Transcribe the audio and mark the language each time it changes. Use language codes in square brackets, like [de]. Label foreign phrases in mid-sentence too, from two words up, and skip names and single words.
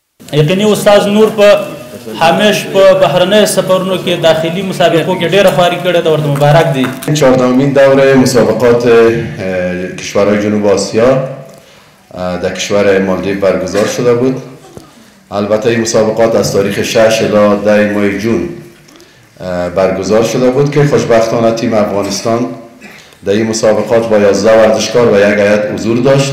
[ps] یقیني استاد نور په همیش په بهرنۍ سفرونو کې داخلي مسابقو کې ډېره خواري کړې ده، ورته مبارک دی. [fa] 14مین دوره مسابقات کشورهای جنوب آسیا در کشور مالدیو برگزار شده بود. البته این مسابقات از تاریخ 6 الی 10 ماه جون برگزار شده بود که خوشبختانه تیم افغانستان در این مسابقات با 11 ورزشکار و یک هیئت حضور داشت.